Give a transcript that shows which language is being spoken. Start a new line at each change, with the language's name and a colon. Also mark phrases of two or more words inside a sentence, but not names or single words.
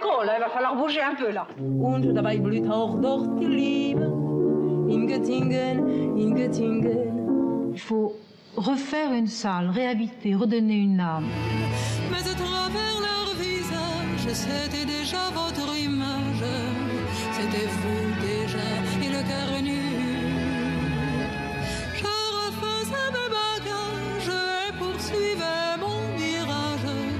French: là, il va falloir bouger un peu, là.
German: Und dabei blüht auch dort die Liebe. In Göttingen, in Göttingen.
French: Il faut refaire une salle, réhabiter, redonner une âme. Mais à travers leur visage, c'était déjà votre image. C'était vous déjà, et le cœur nu. Je refaisais mes bagages et poursuivais mon mirage.